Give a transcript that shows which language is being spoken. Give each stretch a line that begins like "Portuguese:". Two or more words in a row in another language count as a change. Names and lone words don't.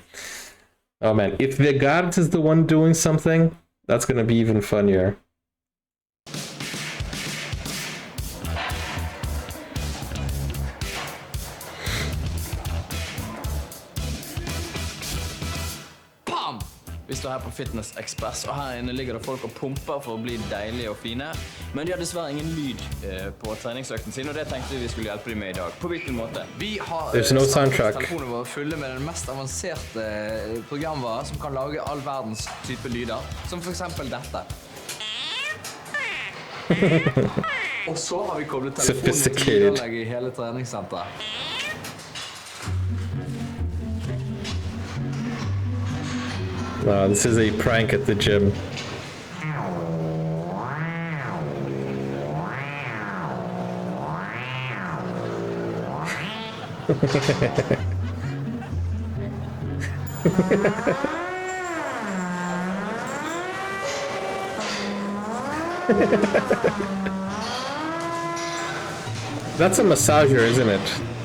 English: Oh man, if the guard is the one doing something, that's gonna be even funnier. Bam!
Norwegian: Vi står her på Fitness Express, og her inne ligger det folk og pumper for å bli deilige og fine. Men de har dessverre ingen lyd på treningsøkten sin, og det tenkte vi skulle hjelpe dem med i dag. På hvilken måte? Vi har telefonene våre fulle med den mest avanserte programvare som kan lage all verdens type lyder, som for eksempel dette. Og så har vi koblet telefonen til lydanlegget i hele treningssenteret.
English: No, this is a prank at the gym. That's a massager, isn't it?